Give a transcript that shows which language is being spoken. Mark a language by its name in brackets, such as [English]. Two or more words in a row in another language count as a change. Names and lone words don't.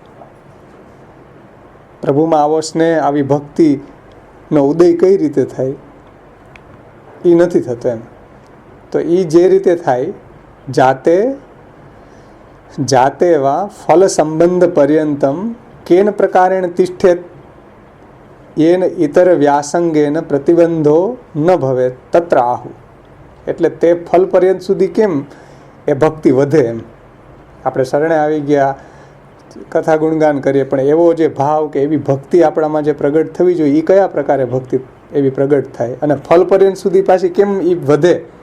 [Gujarati] પ્રભુમાં આવો સ્નેહ, આવી ભક્તિનો ઉદય કઈ રીતે થાય? એ નથી થતો. એમ તો એ જે રીતે થાય, [Sanskrit] जाते वा फल संबंध पर्यंतम केन प्रकारेण तिष्ठेत येन इतर व्यासंगेन प्रतिबंधो न भवे तत्र आहु. [Gujarati] એટલે તે ફલ પર્યંત સુધી કેમ એ ભક્તિ વધે? એમ આપણે શરણે આવી ગયા, કથા ગુણગાન કરીએ, પણ એવો જે ભાવ કે એવી ભક્તિ આપણામાં જે પ્રગટ થવી જોઈએ, એ કયા પ્રકારે ભક્તિ એવી પ્રગટ થાય? અને ફલ પર્યંત સુધી પાછી કેમ એ વધે?